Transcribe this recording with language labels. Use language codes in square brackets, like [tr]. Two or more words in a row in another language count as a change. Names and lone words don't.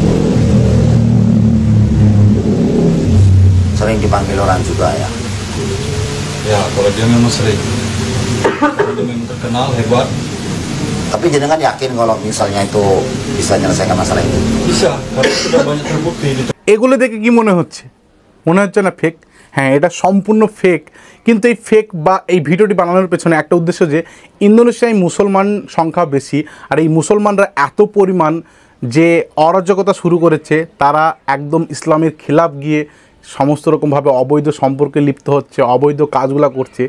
[id] Sering dipanggil orang juga ya? Ya, kalau dia memang sering. Dia memang terkenal, hebat. Tapi jenengan yakin kalau misalnya itu bisa menyelesaikan masalah itu? Bisa, karena sudah banyak terbukti. [bn] এগুলো দেখে কি মনে হচ্ছে? মনে হচ্ছে না ফেক? হ্যাঁ, এটা সম্পূর্ণ ফেক। কিন্তু এই ফেক বা এই ভিডিওটি বানানোর পেছনে একটা উদ্দেশ্য যে ইন্দোনেশিয়ায় মুসলমান সংখ্যা বেশি, আর এই মুসলমানরা এত পরিমাণ যে অরাজকতা শুরু করেছে, তারা একদম ইসলামের খেলাফ গিয়ে সমস্ত রকমভাবে অবৈধ সম্পর্কে লিপ্ত হচ্ছে, অবৈধ কাজগুলো করছে।